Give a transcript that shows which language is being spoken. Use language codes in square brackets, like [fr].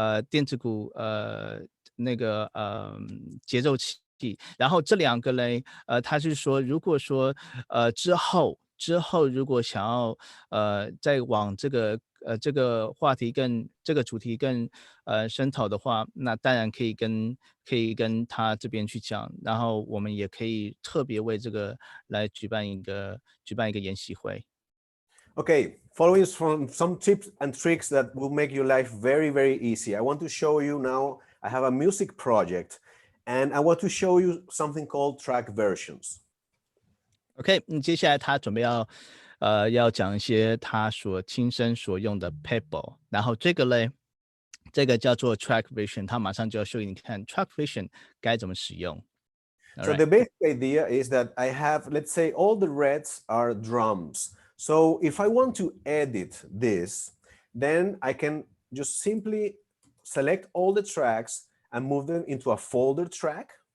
[zh] 电子鼓那个节奏器，然后这两个嘞，他是说，如果说之后如果想要再往这个话题这个主题更深讨的话，那当然可以跟他这边去讲，然后我们也可以特别为这个来举办一个研习会。 [en] Okay, following from some tips and tricks that will make your life very, very easy. I want to show you now, I have a music project and I want to show you something called track versions. [zh] OK， 接下来他准备要讲一些他所亲身所用的 Pebble， 然后这个嘞，这个叫做 track version， 他马上就要秀给你看 track version 该怎么使用。 [en] So the basic idea is that I have, let's say all the reds are drums. So if I want to edit this, then I can just simply select all the tracks and move them into a folder track.